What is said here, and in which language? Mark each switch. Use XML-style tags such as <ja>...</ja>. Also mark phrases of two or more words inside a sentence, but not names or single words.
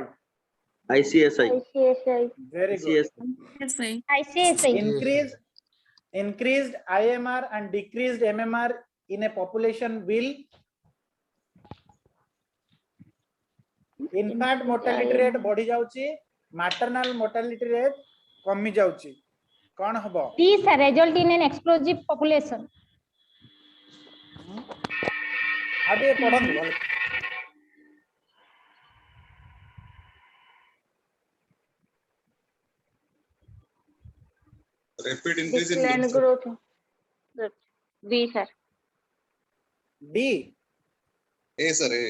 <en>ICSI. Very good. ICSI. Increased IMR and decreased MMR in a population will infant mortality rate</en> <or>ବଢ଼ି ଯାଉଛି,</or> <en>maternal mortality rate</en> <or>କମି ଯାଉଛି, କଣ ହବ?</or> <en>These result in an explosive population.</en> <hi>आगे पढ़न दो।</hi> <en>Rapid increase in Decline growth. Good. B, sir. D. A, sir. A.</en>